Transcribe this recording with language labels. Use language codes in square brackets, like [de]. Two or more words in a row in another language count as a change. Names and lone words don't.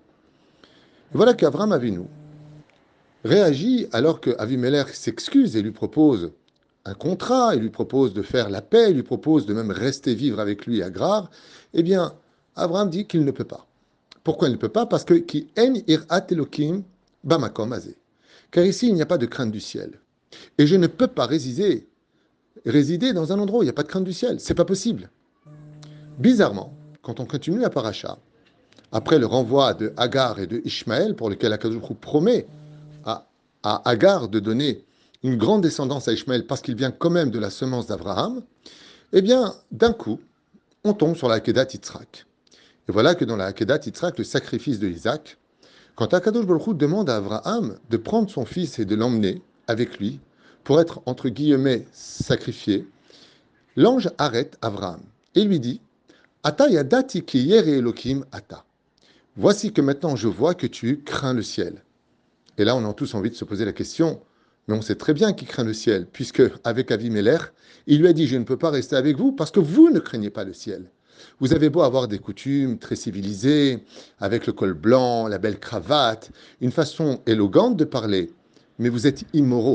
[fr] Et voilà qu'Avraham Avinu réagit alors que Avimelech s'excuse et lui propose un contrat, il lui propose de faire la paix, il lui propose de même rester vivre avec lui à Grar. Eh bien, Abraham dit qu'il ne peut pas. Pourquoi il ne peut pas? Parce que [he] כי אין יראת אלוקים במקום הזה. [fr] Car ici, il n'y a pas de crainte du ciel. Et je ne peux pas résider dans un endroit où il n'y a pas de crainte du ciel. C'est pas possible. Bizarrement, quand on continue la paracha, après le renvoi de Hagar et de Ishmaël, pour lequel [he] הקדוש ברוך הוא [fr] promet à Hagar de donner une grande descendance à Ishmaël parce qu'il vient quand même de la semence d'Abraham, eh bien, d'un coup, on tombe sur la Akedat Yitzhak. Et voilà que dans la Akedat Yitzhak, le sacrifice de Isaac, quand [he] הקדוש ברוך הוא [fr] demande à Abraham de prendre son fils et de l'emmener avec lui pour être, entre guillemets, sacrifié, l'ange arrête Abraham et lui dit [he] עתה ידעתי כי ירא אלוהים אתה. [fr] Voici que maintenant je vois que tu crains le ciel. Et là, on a tous envie de se poser la question, mais on sait très bien qu'il craint le ciel, puisque avec Avimelech, il lui a dit, je ne peux pas rester avec vous parce que vous ne craignez pas le ciel. Vous avez beau avoir des coutumes très civilisées, avec le col blanc, la belle cravate, une façon élégante de parler, mais vous êtes immoraux.